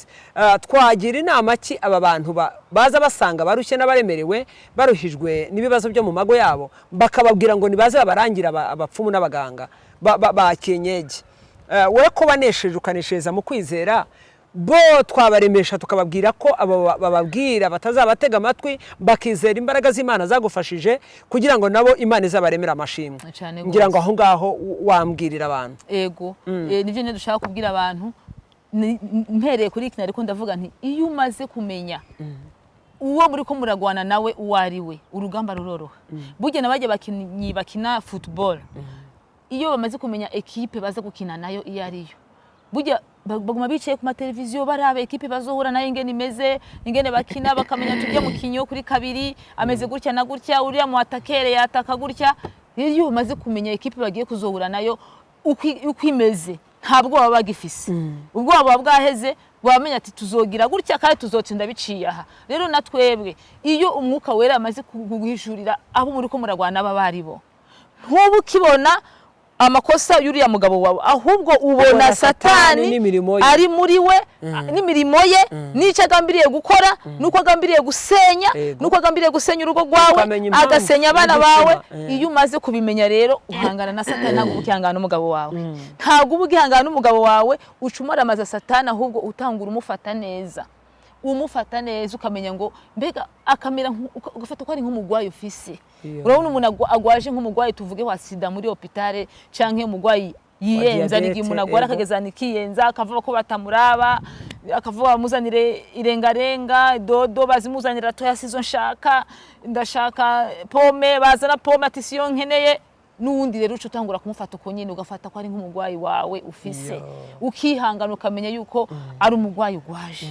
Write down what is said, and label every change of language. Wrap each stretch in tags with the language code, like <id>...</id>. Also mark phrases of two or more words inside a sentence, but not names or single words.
<rw>Twagira inama ki aba bantu baza basanga barushye n'abaremerewe, baruhijwe n'ibibazo byo mu mago yabo, bakababwira ngo nibaze babarangira abapfumu n'abaganga ba kenyeje. We ko banesheje ukaneshereza mu kwizera, bo twabaremesha tukababwira ko bababwira batazabatega amatwi, bakizera imbaraga z'Imana zagufashije kugira ngo nabo Imana izabaremera amashimwe.</rw> <rn>Ngira ngo aho ngaho wambwirira abantu. Nivyo ne dushaka kubwira abantu. Mpereye kuri iki nariko ndavuga nti iyo umaze kumenya uwo muri ko muragwana nawe uwari we, urugamba ruroroha. Burya nabaje bakina football, iyo bamaze kumenya equipe baza gukina nayo iyo ariyo, burya baguma bicaye ku mateleviziyo barabe equipe bazohura nayo ingene imeze, ingene bakina, bakamenya tujye mu kinyo kuri kabiri ameze gutya na gutya, uriya mu atakere yataka gutya. Iyo umaze kumenya equipe bagiye kuzohura nayo uko imeze, ntabwo baba bagifise ubwoba buba bwaheze bwamenya ati tuzogira gutya kandi tuzotsinda biciye aha.</rn> <rw>Rero natwebwe iyo umwuka wera amaze kuguhishurira abo muri ko muragwana bari bo, ntubu kibona amakosa yuriya mugabo wawe, ahubwo ubona Satani ari muri we n'imirimo ye n'icyo agambiriye gukora, nuko agambiriye gusenya, nuko agambiriye gusenya urugo rwawe, agasenya abana bawe.</rw> <rn>Iyo umaze kubimenya rero uhangana na Satani, ntabwo ukihangana n'umugabo wawe, ntabwo uba ugihangana n'umugabo wawe ucumaramaza Satani, ahubwo utangura umufata neza, umufata neza ukamenya ngo mbega akamera ugafata ko ari nk'umugwayi ufise. Urabona umuntu agwaje nk'umugwayi tuvuge wa sida muri hopitale canke umugwayi yiyenza nigi umuntu agwara akagezana ikiyenza akavuga ko batamuraba, akavuga bamuzanire irengarenga dodo, bazimuzanira to yasizo nshaka ndashaka pome, bazana pome ati siyo nkeneye, nundi rero uco utangura kumufata uko nyine ugafata ko ari nk'umugwayi wawe ufise, ukihangana ukamenya yuko ari umugwayi ugwaje.</rn>